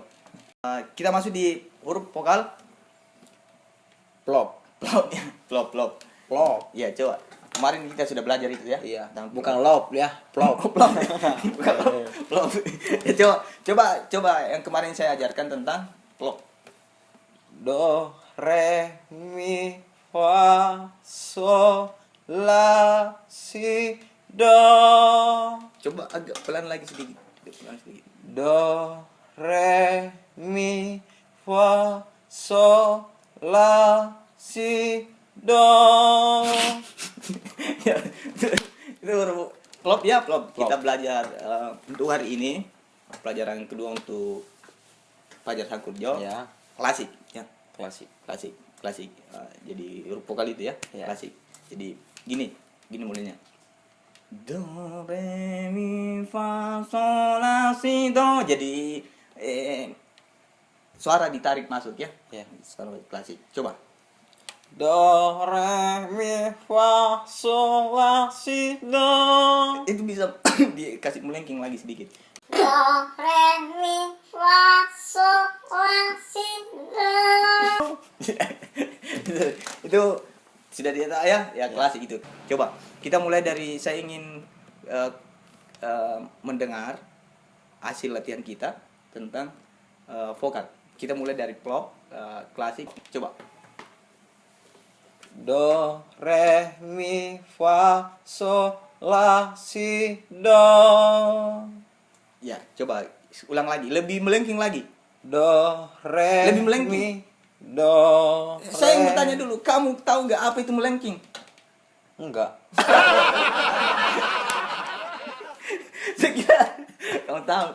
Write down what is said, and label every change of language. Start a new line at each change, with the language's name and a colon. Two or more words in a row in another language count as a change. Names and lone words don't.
Indonesian: Kita masuk di huruf vokal. Plop. Plop ya, plop. Plop. Ya, coba. Kemarin kita sudah belajar itu ya. Iya. Tentang Bukan lop ya, plop. plop. Bukan plop. Ya, coba yang kemarin saya ajarkan tentang plop. Do, re, mi, fa, sol, la, si, do. Coba agak pelan lagi sedikit. Pelan sedikit. Do, re, mi, fa, sol, la, si, do. Ya, itu huruf plop ya, plop. Kita belajar untuk hari ini pelajaran kedua untuk Fajar Sangkurjo. Ya, Klasik ya. klasik. Klasik. Jadi huruf vokal itu ya, Ya. klasik. Jadi gini mulainya. Do re mi fa sol la si do. Jadi suara ditarik masuk ya. Ya. Suara klasik. Coba. Do, re, mi, fa, sol, la, si, do. Itu bisa dikasih melengking lagi sedikit. Do, re, mi, fa, sol, la, si, do. Itu sudah dia ya klasik itu. Coba kita mulai dari saya ingin mendengar hasil latihan kita tentang vokal. Kita mulai dari plop klasik. Coba. Do, re, mi, fa, sol, la, si, do. Ya, coba ulang lagi, lebih melengking lagi. Do, re, Lebih melengking. mi, do, Saya re. mau tanya dulu, kamu tahu nggak apa itu melengking? Enggak. Saya kira kamu tahu.